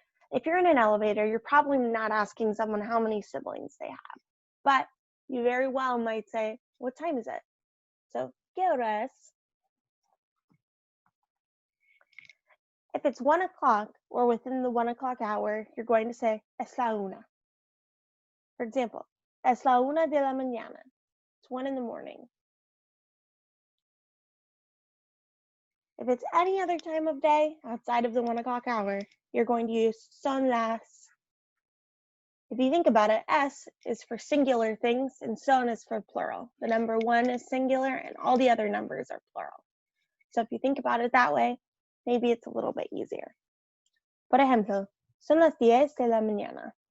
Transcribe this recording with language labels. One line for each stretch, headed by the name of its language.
English: If you're in an elevator, you're probably not asking someone how many siblings they have, but you very well might say, what time is it?
Spanish: So, ¿qué hora es?
English: If it's 1 o'clock or within the 1 o'clock hour, you're going to say,
Spanish: es la una.
English: For example,
Spanish: es la una de la mañana.
English: It's 1 in the morning. If it's any other time of day outside of the 1 o'clock hour, you're going to use
Spanish: son las.
English: If you think about it, es is for singular things and son is for plural. The number 1 is singular and all the other numbers are plural. So if you think about it that way, maybe it's a little bit easier.
Spanish: Por ejemplo, son las 10 de la mañana.